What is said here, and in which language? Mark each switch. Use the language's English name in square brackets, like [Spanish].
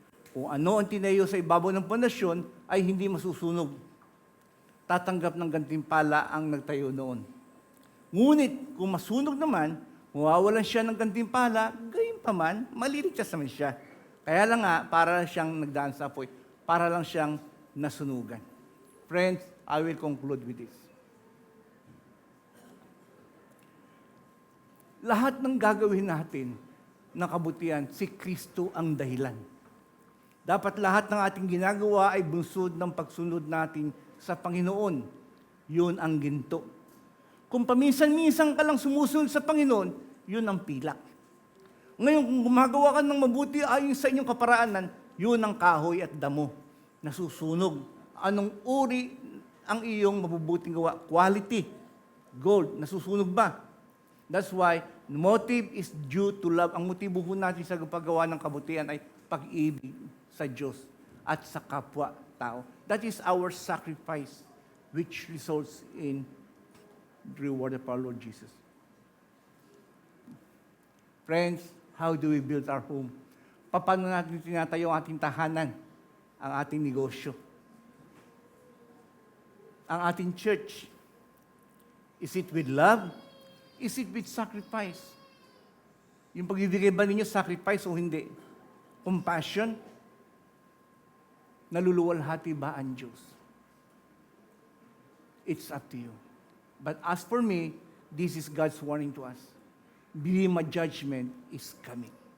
[Filipino] Kung ano ang tinayo sa ibabaw ng pundasyon ay hindi masusunog. Tatanggap ng gantimpala ang nagtayo noon. Ngunit kung masunog naman, mawawalan siya ng gantimpala, gayon pa man, maliligtas naman siya. Kaya lang nga, para lang siyang nagdaan sa apoy, para lang siyang nasunugan. [English] Friends, I will conclude with this. [Filipino] Lahat ng gagawin natin ng kabutihan, si Kristo ang dahilan. Dapat lahat ng ating ginagawa ay bunsod ng pagsunod natin sa Panginoon. Yun ang ginto. Kung paminsan-minsan ka lang sumusunod sa Panginoon, yun ang pilak. Ngayon, kung gumagawa ka ng mabuti ayon sa inyong kaparaanan, yun ang kahoy at damo. Nasusunog. Anong uri ang iyong mabubuting gawa? [English] Quality. Gold. [Filipino] Nasusunog ba? [English] That's why, the motive is due to love. [Filipino] Ang motibo po natin sa paggawa ng kabutihan ay pag-ibig sa Diyos at sa kapwa-tao. [English] That is our sacrifice, which results in the reward of our Lord Jesus. Friends, how do we build our home? [Filipino] Paano natin tinatayo ang ating tahanan, ang ating negosyo, ang ating church? [English] Is it with love? Is it with sacrifice? [Filipino] Yung pagbibigay ba ninyo sacrifice o hindi? [English] Compassion? [Filipino] Naluluwalhati ba ang Diyos? [English] It's up to you. But as for me, this is God's warning to us. Bema judgment is coming.